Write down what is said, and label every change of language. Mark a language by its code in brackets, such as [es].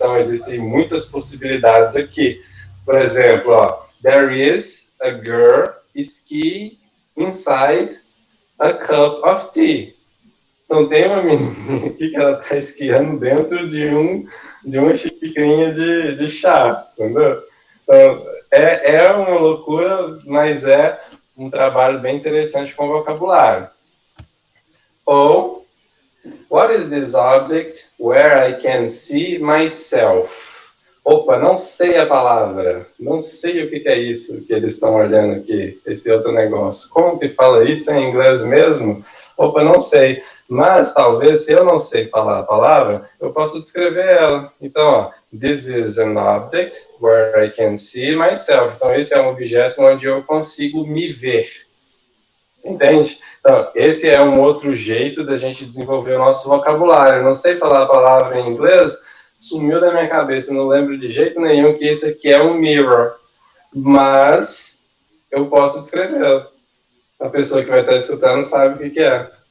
[pt] Então, existem muitas possibilidades aqui. Por exemplo, [en] there is a girl skiing inside a cup of tea. [pt] Então, tem uma menina aqui que ela está esquiando dentro de uma xicrinha de chá, entendeu? Então, é uma loucura, mas é um trabalho bem interessante com vocabulário. [en] Ou, what is this object where I can see myself? [pt] Opa, não sei a palavra, não sei o que é isso que eles estão olhando aqui, esse outro negócio. Como que fala isso em inglês mesmo? Opa, não sei. Mas, talvez, se eu não sei falar a palavra, eu posso descrever ela. [en] Então, this is an object where I can see myself. [pt] Então, esse é um objeto onde eu consigo me ver. Entende? Então, esse é um outro jeito da gente desenvolver o nosso vocabulário. Eu não sei falar a palavra em inglês, sumiu da minha cabeça. Eu não lembro de jeito nenhum que esse aqui é um mirror. Mas, eu posso descrevê-lo. A pessoa que vai estar escutando sabe o que é.